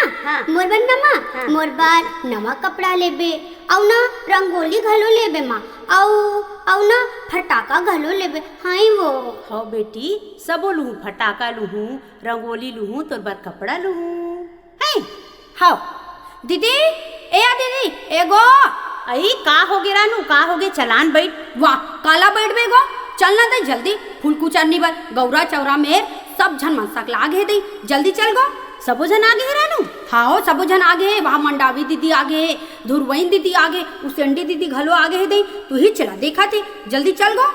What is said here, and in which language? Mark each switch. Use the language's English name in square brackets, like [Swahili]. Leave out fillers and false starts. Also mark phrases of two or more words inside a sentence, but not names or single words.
[Chhattisgarhi] हाँ। मोर बर ना माँ, हाँ। मोर बर नवा कपड़ा लेबे, और ना रंगोली घलो लेबे माँ, और ना फटाका घलो लेबे, हाई वो। हो बेटी सबो लूहूँ, फटाका लूहूँ, रंगोली लूहूँ, तोर बर कपड़ा लूहूँ। है हाओ दीदी, ए आ दीदी, एगो अई का हो गे रानू, का हो गे? चलान बैठ। वाह काला बैठ बेगो, चलना दे जल्दी, फूल कुचरनी बर गौरा चौरा में सब झन मनसा लाग है दई, जल्दी चल गो। सबो जन आगे है रानू? हाँ सबो जन आगे है, वहाँ मंडावी दीदी आगे है, धुरवैन दीदी आगे, उसेंडी दीदी घलो आगे है दई, तू ही चला देखा थे, जल्दी चल गो।